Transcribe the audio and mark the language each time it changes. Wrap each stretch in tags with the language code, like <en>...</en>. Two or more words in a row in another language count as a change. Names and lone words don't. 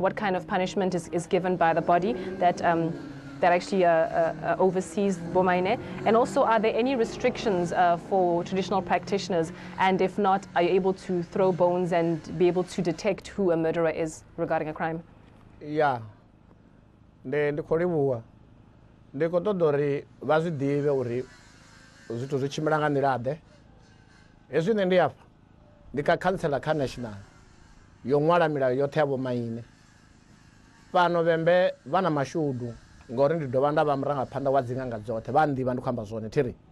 <en>What kind of punishment is given by the body that actually oversees Bomaine? And also, are there any restrictions for traditional practitioners? And if not, are you able to throw bones and be able to detect who a murderer is regarding a crime? Yeah.</en> <ve>Ndi khou livhuwa ndi khou ṱoḓa uri vha zwi ḓivhe uri zwithu zwi tshimbila nga nḓila ḓe. Hezwi nṋe ndi afha ndi kha khantsela kha national yo ṅwala milayo yoṱhe ya vhomaine. Fhano vhembe vha na mashudu ngori ndi dovha nda vha murangaphanḓa wa dziṅanga dzoṱhe vha nḓivha ndi khou amba zwone thiri.</ve>